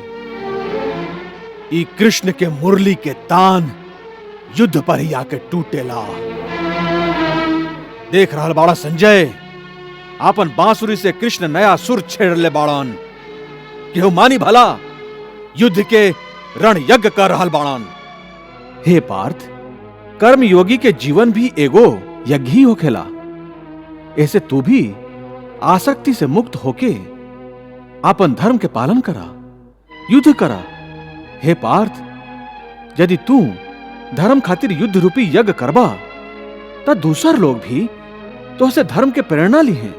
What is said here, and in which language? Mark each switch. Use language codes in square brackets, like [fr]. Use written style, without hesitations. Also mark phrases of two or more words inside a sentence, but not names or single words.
[bho] ई कृष्ण के मुरली के तान युद्ध पर ही आके टूटेला। देख रहा बाड़ा संजय, आपन बांसुरी से कृष्ण नया सुर छेड़ ले बाड़न। केहू मानी भला युद्ध के रण यज्ञ कर रहल बाड़न। हे पार्थ, कर्म योगी के जीवन भी एगो यज्ञ ही होखेला। ऐसे तू भी आसक्ति से मुक्त होके आपन धर्म के पालन करा, युद्ध करा। हे पार्थ, यदि तू धर्म खातिर युद्ध रूपी यज्ञ करबा तो दूसर लोग भी तो से धर्म के प्रेरणा ली हैं।